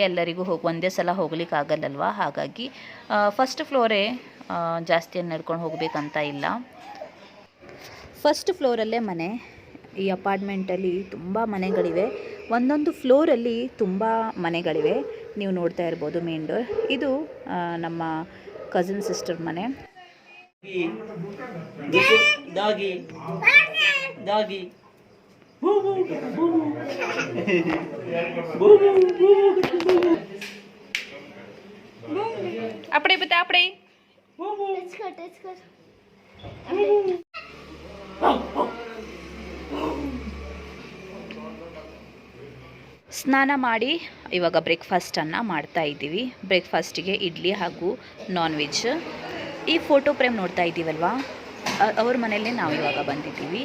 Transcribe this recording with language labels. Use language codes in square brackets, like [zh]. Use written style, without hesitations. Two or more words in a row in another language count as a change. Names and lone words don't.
[kn] ಎಲ್ಲರಿಗೂ ಒಂದೇ ಸಲ ಹೋಗ್ಲಿಕ್ಕೆ ಆಗಲ್ಲಲ್ವ, ಹಾಗಾಗಿ [en] first floor [kn] ಜಾಸ್ತಿ ನಡ್ಕೊಂಡು ಹೋಗಬೇಕಂತ ಇಲ್ಲ. [en] first floor [kn] ಮನೆ. ಈ ಅಪಾರ್ಟ್ಮೆಂಟಲ್ಲಿ ತುಂಬ ಮನೆಗಳಿವೆ. ಒಂದೊಂದು ಫ್ಲೋರಲ್ಲಿ ತುಂಬ ಮನೆಗಳಿವೆ. ನೀವು ನೋಡ್ತಾ ಇರ್ಬೋದು [en] main door. [kn] ಇದು ನಮ್ಮ [en] cousin sister [kn] ಮನೆ. अपड़े बता अपड़े ಸ್ನಾನ ಮಾಡಿ ಇವಾಗ ಬ್ರೇಕ್ಫಾಸ್ಟನ್ನು ಮಾಡ್ತಾ ಇದ್ದೀವಿ. ಬ್ರೇಕ್ಫಾಸ್ಟಿಗೆ ಇಡ್ಲಿ ಹಾಗೂ [en] non veg. [kn] ಈ [en] photo frame [kn] ನೋಡ್ತಾ ಇದ್ದೀವಲ್ವಾ, ಅವ್ರ ಮನೆಯಲ್ಲೇ ನಾವು ಇವಾಗ ಬಂದಿದ್ದೀವಿ.